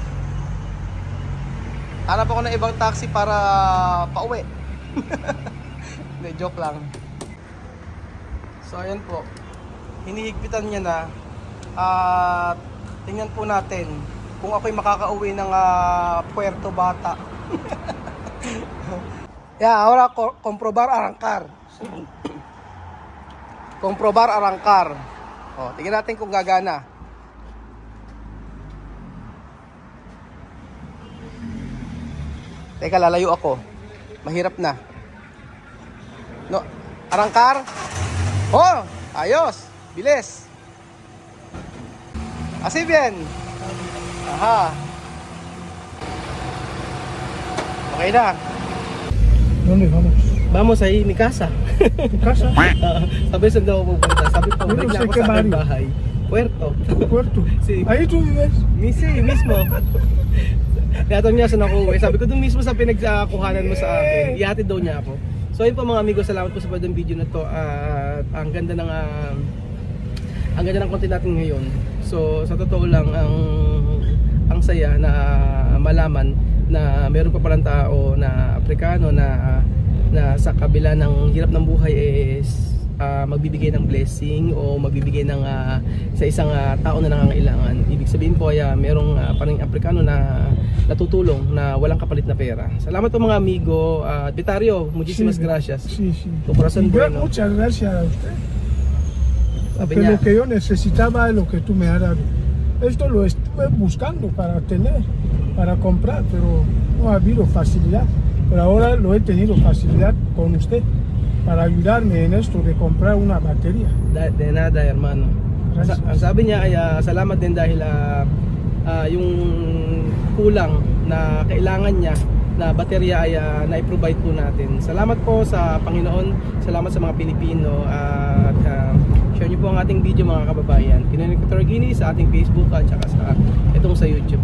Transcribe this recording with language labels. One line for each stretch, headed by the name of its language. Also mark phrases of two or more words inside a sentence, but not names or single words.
Filipino: Hanap ako ng ibang taxi para pauwi. Hindi, joke lang. So ayan po. Hinihigpitan niya na. At tingnan po natin kung ako'y makakauwi ng Puerto Bata.
Spanish: Ahora comprobar arrancar. Comprobar arrancar.
Filipino: Tingnan natin kung gagana. Teka, lalayo ako. Mahirap na.
Spanish: No, arrancar.
Filipino: Ayos. Bilis.
Spanish: Así bien.
Filipino: Aha. Okay na.
Spanish: ¿Dónde vamos? Vamos ahí, mi casa. ¿Tu casa?
Filipino: Sabi saan daw pupunta. Sabi ko, Ano balik na sa ako sa aking
Spanish: barrio?
Filipino: bahay.
Spanish: Puerto. Puerto. Sí. Ahí tú vives. Mismo.
Filipino: Natanong niya saan ako uwi. Sabi ko doon mismo sa pinagkuhanan mo sa akin. Ihatid daw niya ako. So ayun po mga amigo, salamat po sa panood ng video na to. At ang ganda ng content natin ngayon. So sa totoo lang ang saya na malaman na meron pa palang tao na Afrikano na sa kabila ng hirap ng buhay is magbibigay ng blessing o magbibigay ng sa isang tao na nangangailangan. Ibig sabihin po ay merong parang Afrikano na natutulong na walang kapalit na pera. Salamat po mga amigo.
Spanish: Bitario, muchísimas gracias. Sí, sí. Tu corazón bueno. Muchas gracias a usted.
Filipino: Sabi
Spanish: Porque
Filipino: niya,
Spanish: lo que yo necesitaba es lo que tú me has dado. Esto lo estuve buscando para tener, para comprar, pero no ha habido facilidad. Pero ahora lo he tenido facilidad con usted para ayudarme en esto de comprar una batería. de nada hermano. Gracias.
Filipino: Ang sabi niya ay salamat din dahil yung kulang na kailangan niya na baterya ay na-provide po natin. Salamat po sa Panginoon, salamat sa mga Pilipino at share niyo po ang ating video mga kababayan. Pinoy Equatorial Guinea sa ating Facebook at saka sa YouTube.